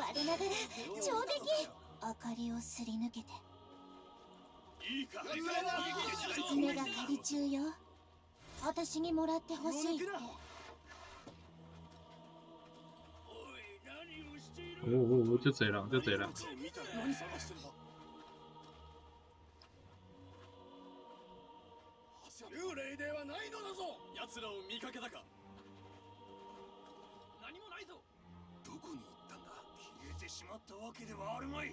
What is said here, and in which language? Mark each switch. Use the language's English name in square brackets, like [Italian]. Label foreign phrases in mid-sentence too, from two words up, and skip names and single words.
[Japanese] 我ながら上出来。明かりをすり抜けていいか。狐が狩り中よ。私にもらってほしいって。おい、何をしている。 [Chinese] おお、就这人，就这人。 [Japanese] 見たら何探してるんだ。幽霊ではないのだぞ。奴らを見かけたか。何もないぞ。どこに行ったんだ。消えてしまったわけではあるまい。